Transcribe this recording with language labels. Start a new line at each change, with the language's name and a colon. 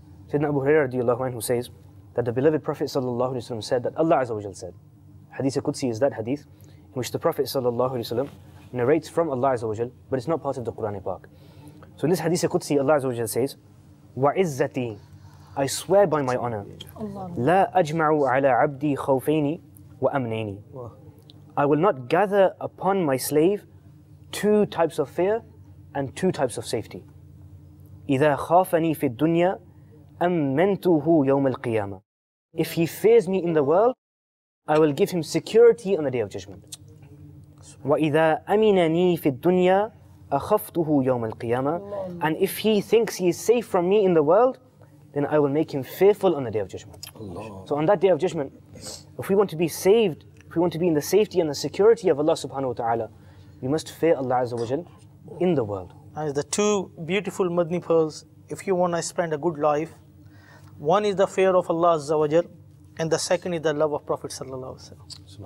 English: Sayyidina Abu Hurairah radiallahu anhu says that the beloved Prophet sallallahu alayhi wa sallam said that Allah Azza wa Jal said, Hadith Qudsi is that hadith in which the Prophet sallallahu alayhi wa sallam narrates from Allah Azza wa Jal, but it's not part of the Quran Pak. So in this Hadith Qudsi, Allah Azza wa Jal says,
Arabic: وَعِزَّتِي
English: I swear by my honor,
Arabic: لا أجمع على عبدي خوفين وأمنين.
English: I will not gather upon my slave two types of fear and two types of safety.
Arabic: إذا خافني في الدنيا أمنته يوم القيامة.
English: If he fears me in the world, I will give him security on the day of judgment.
Arabic: وإذا أمنني في الدنيا أخفته يوم القيامة.
English: And if he thinks he is safe from me in the world, then I will make him fearful on the day of judgment. Allah. So on that day of judgment, if we want to be saved, if we want to be in the safety and the security of Allah subhanahu wa ta'ala, we must fear Allah Azza wa Jal in the world. And the two beautiful Madani pearls, if you want to spend a good life, one is the fear of Allah Azza wa Jal, and the second is the love of Prophet sallallahu alaihi wasallam.